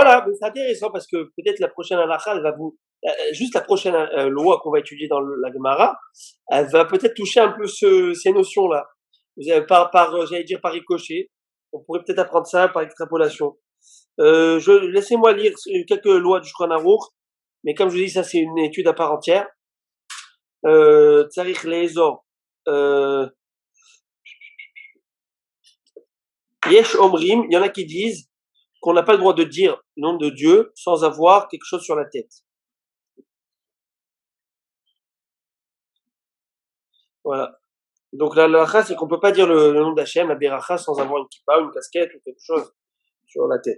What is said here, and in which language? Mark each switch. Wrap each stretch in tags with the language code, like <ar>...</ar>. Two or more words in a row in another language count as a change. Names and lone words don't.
<fr>voilà, mais c'est intéressant parce que peut-être la prochaine halakha, elle va juste la prochaine loi qu'on va étudier dans la Gemara, elle va peut-être toucher un peu ces notions-là. J'allais dire par ricochet. On pourrait peut-être apprendre ça par extrapolation. Laissez-moi lire quelques lois du Shulchan Aruch, mais comme je vous dis, ça c'est une étude à part entière.</fr> <he>צריך לאזור. יש אומרים,</he> <fr>il y en a qui disent qu'on n'a pas le droit de dire le nom de Dieu sans avoir quelque chose sur la tête. Voilà. Donc la halakha, c'est qu'on peut pas dire le nom d'Hachem, la beracha, sans avoir une kippa, une casquette ou quelque chose sur la tête.</fr>